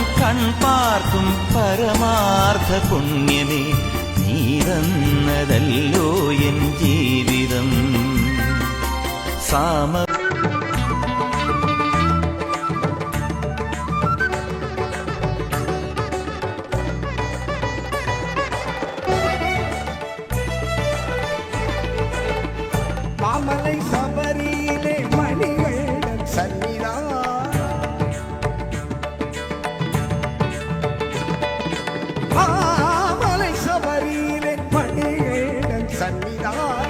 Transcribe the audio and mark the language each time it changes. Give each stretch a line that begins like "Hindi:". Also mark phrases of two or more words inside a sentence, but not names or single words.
Malayalam: കൺ പാർക്കും പരമാർത്ഥ പുണ്യമേ നീ തന്നതല്ലോ എൻ ജീവിതം സാമ
Tamil: மாமலை சபரியிலே மணிகள் சன்னிதான் மாமலை சபரியிலே மணிகள் சன்னிதான்